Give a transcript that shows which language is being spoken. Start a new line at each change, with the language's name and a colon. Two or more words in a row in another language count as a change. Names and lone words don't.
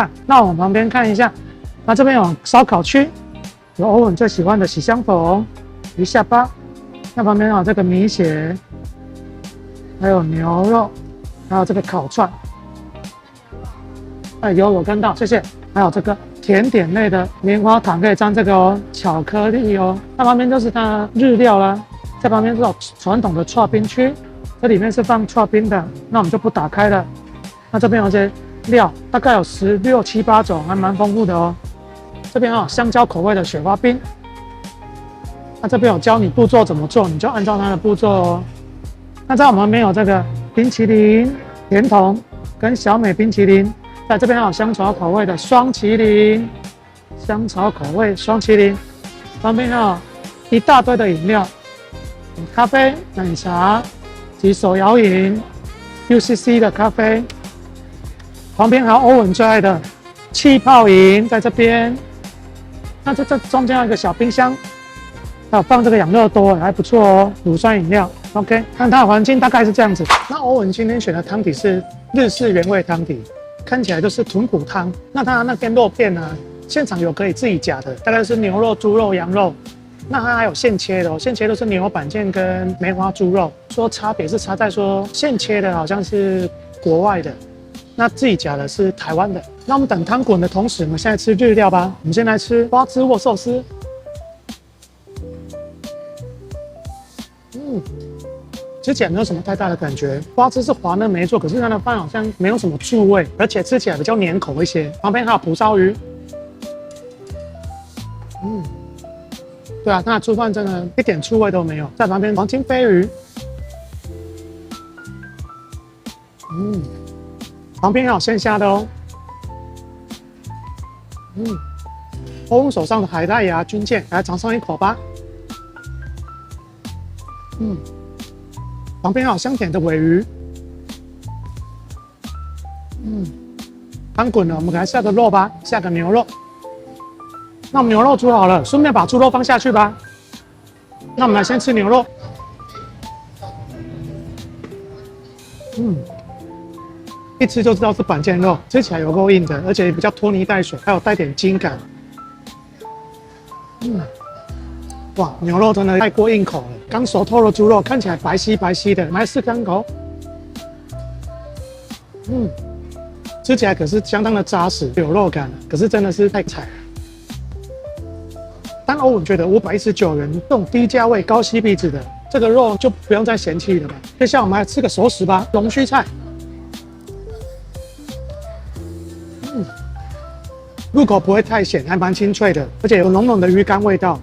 Chinese: 那我們旁邊看一下，那這邊有燒烤區，有歐文最喜歡的喜相逢、魚下巴。那旁邊有這個米血， 還有牛肉，還有這個烤串。哎，有看到，謝謝。還有這個甜點類的棉花糖，可以沾這個哦，巧克力哦。那旁邊就是它的日料啦，在旁邊是傳統的剉冰區，這裡面是放剉冰的，那我們就不打開了。那這邊有些料，大概有16、7、8種，還蠻豐富的哦。這邊有香蕉口味的雪花冰。那這邊有教你步驟怎麼做，你就按照它的步驟哦。那在我們旁邊有這個冰淇淋、甜筒跟小美冰淇淋，在這邊還有香草口味的雙淇淋，香草口味雙淇淋，旁邊還有一大堆的飲料，咖啡、奶茶及手搖飲 ，UCC 的咖啡，旁邊還有歐文最愛的氣泡飲在這邊。那這中間有一個小冰箱。還有放這個養樂多，還不錯哦，乳酸飲料。OK，看它的環境大概是這樣子。那歐文今天選的湯底是日式原味湯底，看起來就是豚骨湯。那它那邊肉片呢，現場有可以自己夾的，大概是牛肉、豬肉、羊肉。那它還有現切的哦，現切都是牛板腱跟梅花豬肉。說差別是差在說現切的好像是國外的，那自己夾的是台灣的。那我們等湯滾的同時，我們現在吃日料吧。我們先來吃花枝握壽司。吃起來沒有什麼太大的感覺，花枝是滑嫩沒錯，可是它的飯好像沒有什麼醋味，而且吃起來比較黏口一些。旁邊還有蒲燒魚，對啊，它的醋飯真的一點醋味都沒有。在旁邊黃金飛魚，旁邊還有鮮蝦的哦，歐文手上的海帶芽軍艦，來嘗上一口吧。旁邊還有香甜的鮪魚，湯滾了，我們給它下個肉吧，下個牛肉。那我們牛肉煮好了，順便把豬肉放下去吧。那我們來先吃牛肉，一吃就知道是板腱肉，吃起來有夠硬的，而且也比較拖泥帶水，還有帶點筋感。哇，牛肉真的太過硬口了。剛熟透的豬肉看起來白皙白皙的，來試看口。吃起來可是相当的扎實，有肉感，可是真的是太柴了。但歐文覺得519元這種低價位高 CP 值的這個肉就不用再嫌棄了吧。接下來我們來吃個熟食吧，龍鬚菜。入口不會太鹹，還蠻清脆的，而且有濃濃的魚乾味道。